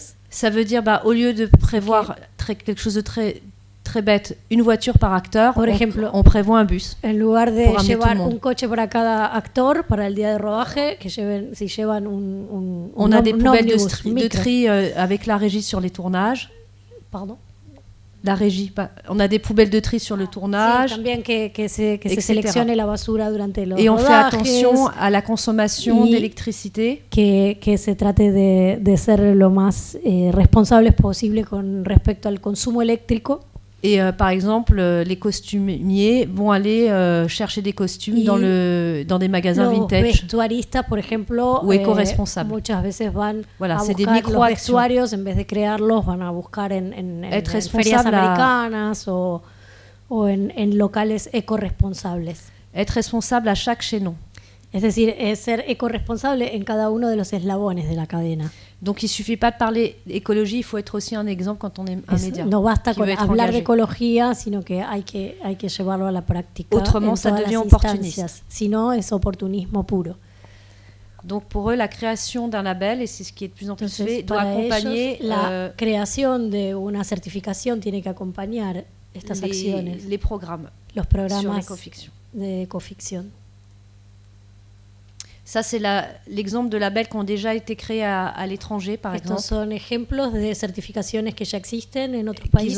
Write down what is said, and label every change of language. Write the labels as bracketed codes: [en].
[fr] Ça veut dire, au lieu de prévoir quelque chose de très bête, une voiture par acteur, on prévoit un bus. [es] En lugar de llevar un coche para cada actor para el día de rodaje, que llevan [fr] on a des poubelles de tri avec la régie sur les tournages. Pardon. La régie, on a des poubelles de tri sur le tournage. [es] Sí, también que se seleccione la basura durante los [fr] Et on [es] rodajes, [fr] fait attention à la consommation d'électricité. [es] Que se trate de ser lo más responsables posible con respecto al consumo eléctrico. [fr] Et par exemple, les costumiers vont aller chercher des costumes dans des magasins vintage. [es] Los vestuaristas, por ejemplo, [fr] ou éco-responsables. [es] Muchas veces van a buscar los vestuarios, en vez de crearlos, van a buscar en ferias americanas o en locales eco-responsables. [fr] Être responsable à chaque chaînon. [es] Es decir, ser eco-responsable en cada uno de los eslabones de la cadena. [fr] Donc il ne suffit pas de parler d'écologie, il faut être aussi un exemple quand on est un média. [es] No basta con hablar de ecología, sino que hay que llevarlo a la práctica. [fr] Autrement, ça devient opportuniste. [es] Sinon, es oportunismo puro. [fr] Donc pour eux, la création d'un label, et c'est ce qui est de plus en plus fait, doit accompagner [es] la creación de una certificación tiene que acompañar estas acciones. [fr] Les programmes. [es] Los programas [fr] sur l'écofiction. [es] De ecoficción. [fr] Ça, c'est l'exemple de labels qui ont déjà été créés à l'étranger, par exemple. [es] Estos son ejemplos de certificaciones que ya existen en otros países.